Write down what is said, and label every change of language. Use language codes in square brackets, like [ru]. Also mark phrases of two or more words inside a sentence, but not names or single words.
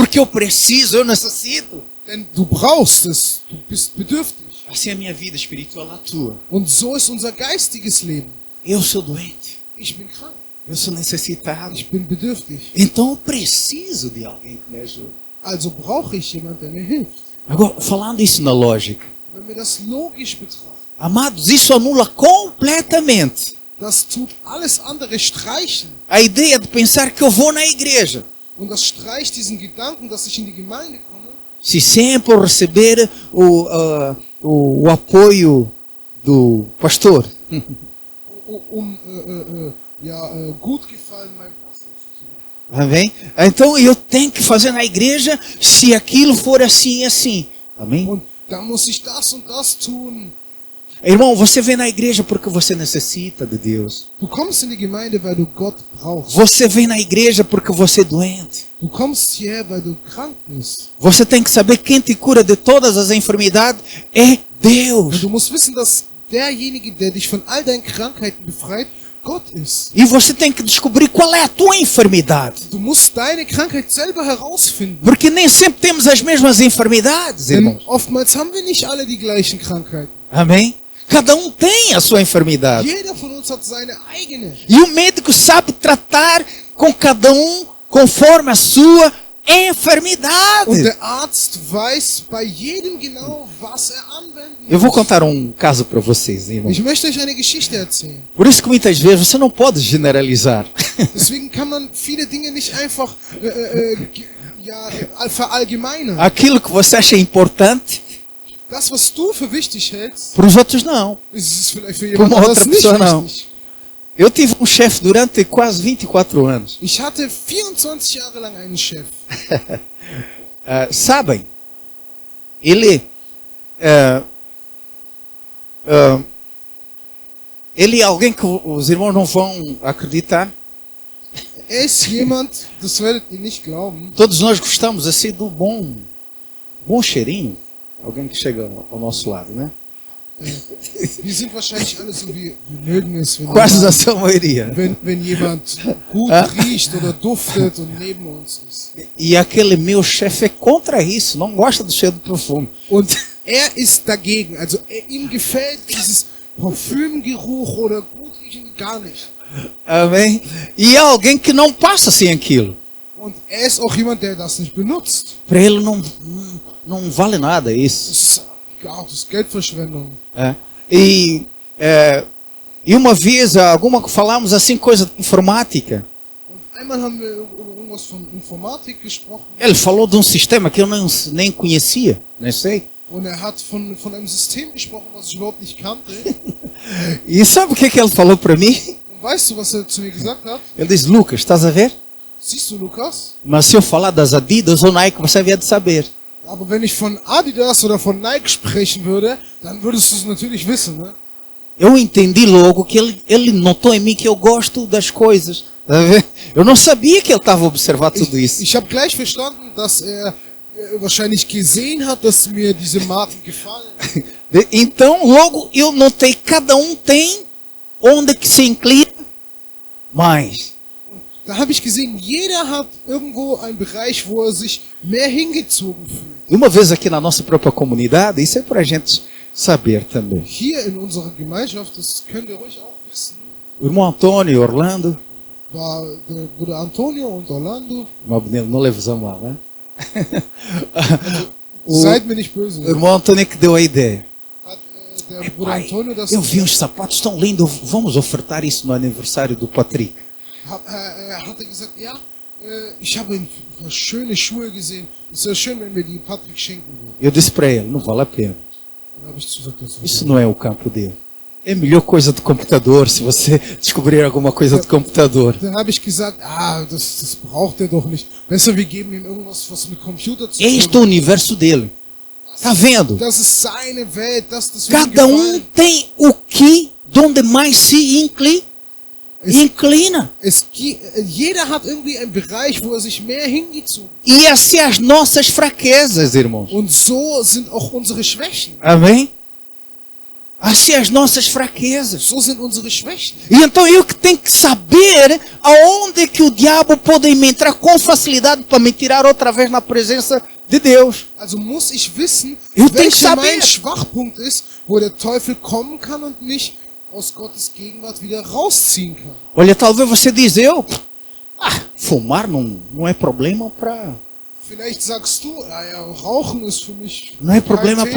[pt] Porque eu preciso, eu necessito. [de] Denn du brauchst es, du bist bedürftig. [pt] Assim é a minha vida espiritual atua. [de] Und so ist unser geistiges Leben. [pt] Eu sou doente. [de] Ich bin krank, [pt] Eu sou necessitado. [de] ich bin bedürftig. [pt] Então eu preciso de alguém que me ajude. [de] Also brauche ich jemanden, der mir hilft. [pt] Agora, falando isso na lógica. [de] wenn wir das logisch betrachten, [pt] amados, isso anula completamente [de] das tut alles andere streichen. [pt] a ideia de pensar que eu vou na igreja [de] Und das streicht diesen Gedanken, dass ich in die Gemeinde komme, [pt] se sempre eu receber o apoio do pastor. [de] gut gefallen meinem Pastor zu tun. [pt] Amém? Então eu tenho que fazer na igreja se aquilo for assim e assim. Amém? [de] Und dann muss ich das und das tun. [pt] Irmão, você vem na igreja porque você necessita de Deus. [de] Du kommst in die Gemeinde, weil du Gott brauchst. [pt] Você vem na igreja porque você é doente. [de] Du kommst hierher, weil du krank bist. [pt] Você tem que saber quem te cura de todas as enfermidades é [de] Und [pt] Deus. [de] du musst wissen, dass derjenige, der dich von all deinen Krankheiten befreit, Gott ist. [pt] E você tem que descobrir qual é a tua enfermidade. [de] Du musst deine Krankheit selber herausfinden. [pt] Porque nem sempre temos as mesmas enfermidades, [de] Denn [pt] irmãos. [de] oftmals haben wir nicht alle die gleichen Krankheiten. [pt] Amém? Cada um tem a sua enfermidade. [de] Jeder von uns hat seine eigene. [pt] E o médico sabe tratar com cada um conforme a sua enfermidade. [de] Und der Arzt weiß bei jedem genau, was anwenden [pt] Eu vou [de] muss. [pt] contar um caso para vocês, irmãos. [de] Ich möchte euch eine Geschichte erzählen. [pt] Por isso que muitas vezes você não pode generalizar. [de] Deswegen kann man viele Dinge nicht einfach verallgemeinern. [pt] Aquilo que você acha importante, [de] Das, was du für wichtig hältst, [pt] para os outros não. [de] ist es vielleicht für [pt] Para [de] jemand [pt] uma [de] anderes [pt] outra [de] nicht [pt] pessoa não. [de] wichtig. [pt] Eu tive um chefe durante quase 24 anos. [de] Ich hatte 24 Jahre lang einen Chef. [pt] Sabem, ele ele é alguém que os irmãos não vão acreditar. [de] Er ist jemand, das werdet ihr nicht glauben. [pt] Todos nós gostamos assim do bom cheirinho. Alguém que chega ao nosso lado, né? [de] Wir sind wahrscheinlich alle so, wir mögen es, [pt] Quase a sua maioria. [de] wenn jemand gut riecht oder duftet und neben uns ist. [pt] E aquele meu chefe é contra isso, não gosta do cheiro do perfume. [de] Und er ist dagegen. Also ihm gefällt dieses Parfümgeruch oder gut riechen gar nicht. [pt] Amém? E é alguém que não passa sem aquilo. [de] Und er ist auch jemand, der das nicht benutzt. [pt] Para ele não vale nada isso. [de] Das ist das ist Geldverschwendung. [pt] É. E uma vez, falamos assim, coisa de informática. [de] Und einmal haben wir über irgendwas von Informatik gesprochen. [pt] Ele falou de um sistema que eu nem conhecia, nem sei. [de] Und er hat von einem System gesprochen, was ich überhaupt nicht kannte. [pt] E sabe o que ele falou para mim? [de] Und weißt du, was er zu mir gesagt hat? [pt] Ele disse, Lucas, estás a ver? [de] Siehst du, Lukas? [pt] Mas se eu falar das Adidas ou Nike, você havia de saber. [de] Aber wenn ich von Adidas oder von Nike sprechen würde, dann würdest du es natürlich wissen, ne? [pt] Eu entendi logo que ele notou em mim que eu gosto das coisas. Tá vendo? Eu não sabia que ele estava a observar tudo isso. [de] Ich habe gleich verstanden, dass er wahrscheinlich gesehen hat, dass mir diese Marken gefallen. [pt] Então, logo eu notei, cada um tem onde que se inclina mais. [de] Da habe ich gesehen, jeder hat irgendwo einen Bereich, wo er sich mehr hingezogen fühlt. [pt] E uma vez aqui na nossa própria comunidade, isso é para a gente saber também. [de] Hier in unserer Gemeinschaft, das könnt ihr ruhig auch wissen, [pt] O irmão Antônio, Orlando, [de] war der Bruder Antonio und Orlando. [pt] irmão Benelo, não leves a mal, né? [de] Seid mir nicht böse. [pt] O irmão Antônio que deu a ideia. [de] Hat der Bruder [pt] Pai, [de] Antonio das [pt] eu vi uns sapatos tão lindos, vamos ofertar isso no aniversário do Patrick. [de] hat er gesagt, ja, ich habe ein paar schöne Schuhe gesehen. Es wäre schön, wenn wir die Patrick schenken würden. [pt] Eu disse para ele, não vale a pena. [de] Dann habe ich gesagt, das [pt] Isso não é o campo dele. É a melhor coisa do computador, se você descobrir alguma coisa do computador. [de] Dann habe ich gesagt, das braucht er doch nicht. Besser, wir geben ihm irgendwas, was mit Computer zu [pt] Este é o [de] tun hat. [pt] universo dele. Tá vendo? [de] Das ist seine Welt, das wird ihm [pt] Cada [de] gefallen. [pt] tem o que, donde mais se inclina. [de] Jeder hat irgendwie einen Bereich, wo er sich mehr hingezogen hat. [pt] E assim as nossas fraquezas, irmãos. [de] Und so sind auch unsere Schwächen. [pt] Amém? Assim as nossas fraquezas. [de] So sind unsere Schwächen. [pt] E então eu que tenho que saber aonde que o diabo pode me entrar com facilidade para me tirar outra vez na presença de Deus. [de] Also muss ich wissen, [pt] Eu tenho que [de] welcher [pt] saber. [de] mein Schwachpunkt ist, wo der Teufel kommen kann und mich aus Gottes Gegenwart wieder rausziehen kann. [pt] Olha, talvez você diz, fumar não é problema para [de] Vielleicht sagst du, ja, Rauchen ist für mich [pt] Não é [de] kein [pt] problema [de] Thema.